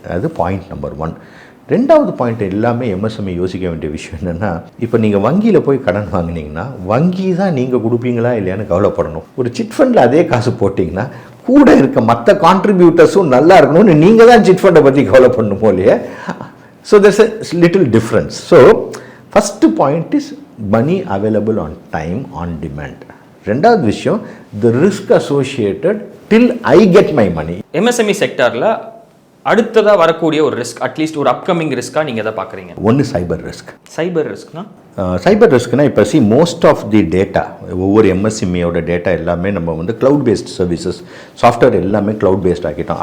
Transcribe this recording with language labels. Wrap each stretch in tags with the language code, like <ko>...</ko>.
<ta>அது point number 1. 2வது point எல்லாமே எம்எஸ்எம்இ யோசிக்க வேண்டிய விஷயம் என்னென்னா, இப்போ நீங்கள் வங்கியில் போய் கடன் வாங்கினீங்கன்னா வங்கி தான் நீங்கள் கொடுப்பீங்களா இல்லையான்னு கவலைப்படணும். ஒரு சிட் ஃபண்டில் அதே காசு போட்டிங்கன்னா கூட இருக்க மற்ற கான்ட்ரிபியூட்டர்ஸும் நல்லா இருக்கணும்னு நீங்கள் தான் சிட் ஃபண்டை பற்றி கவலைப்படணுமோ இல்லையா.</ta> <en>So there's a little difference. So first point is money available on time, on demand.</en> <ta>2வது விஷயம்</ta> <en>the risk associated till I get my money.</en> <ta>MSME செக்டாரில் அடுத்ததாக வரக்கூடிய ஒரு ரிஸ்க், அட்லீஸ்ட் ஒரு அப்கமிங் ரிஸ்க்காக நீங்கள் எதை பார்க்குறீங்க? ஒன்று சைபர் ரிஸ்க். சைபர் ரிஸ்க்னா சைபர் ரிஸ்க்னா இப்போ மோஸ்ட் ஆஃப் தி டேட்டா, ஒவ்வொரு எம்எஸ்எம்இயோட டேட்டா எல்லாமே நம்ம வந்து க்ளவுட் பேஸ்ட் சர்வீசஸ், சாஃப்ட்வேர் எல்லாமே க்ளவுட் பேஸ்ட் ஆக்கிட்டோம்.</ta>